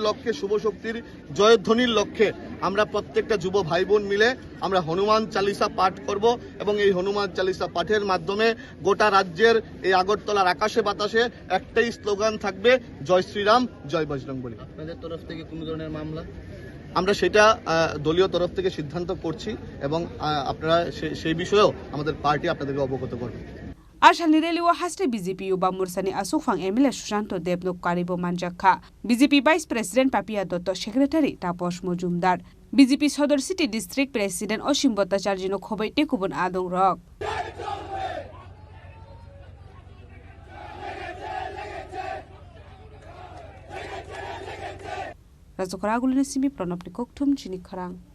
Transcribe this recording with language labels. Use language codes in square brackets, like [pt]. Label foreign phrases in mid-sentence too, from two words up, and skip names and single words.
[bn] লক্ষ্যে শুভ শক্তির জয়ধ্বনির লক্ষ্যে আমরা প্রত্যেকটা যুব ভাই বোন মিলে আমরা হনুমান চালিসা পাঠ করব এবং এই হনুমান চালিসা পাঠের মাধ্যমে গোটা রাজ্যের এই আগরতলার আকাশে বাতাসে একটাই স্লোগান থাকবে জয় শ্রীরাম জয় বজরং বলি আপনাদের তরফ থেকে কোনো ধরনের মামলা আমরা সেটা দলীয় তরফ থেকে সিদ্ধান্ত করছি এবং আপনারা সেই বিষয়েও আমাদের পার্টি আপনাদেরকে অবগত করবে [trp] Ashalni Reliwa Haste BJP Yuva Mursani Asufang MLA Shushanto Debno Karibo Manjakha BJP [en] Vice President [trp] Papia Dotto Secretary Taposh Mojumdar BJP Sodor [en] City District President [trp] Oshim Bhattacharya no Khoboi Tekubon Adongrok Rajokhara Simi Pranopni Kokthum Chini Kharang